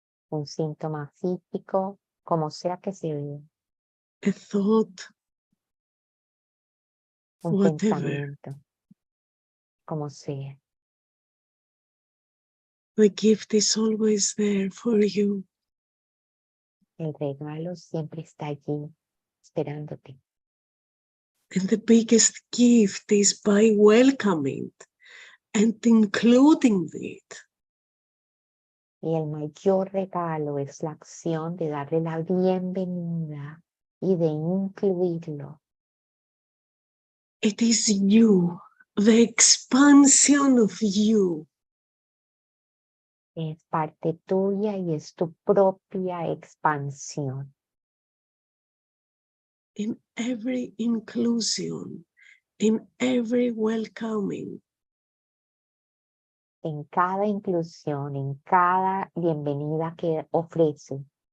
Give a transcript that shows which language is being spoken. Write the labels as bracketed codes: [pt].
[es] un síntoma físico, como sea que se vea, [en] A thought, [es] un [en] whatever. [es] pensamiento, como sea. [en] The gift is always there for you. [es] El regalo siempre está allí, esperándote. [en] And the biggest gift is by welcoming and including it. [es] Y el mayor regalo es la acción de darle la bienvenida y de incluirlo. [en] It is you, the expansion of you. [es] Es parte tuya y es tu propia expansión. [en] In every inclusion, in every welcoming, [es] En cada inclusión, en cada bienvenida que ofrece,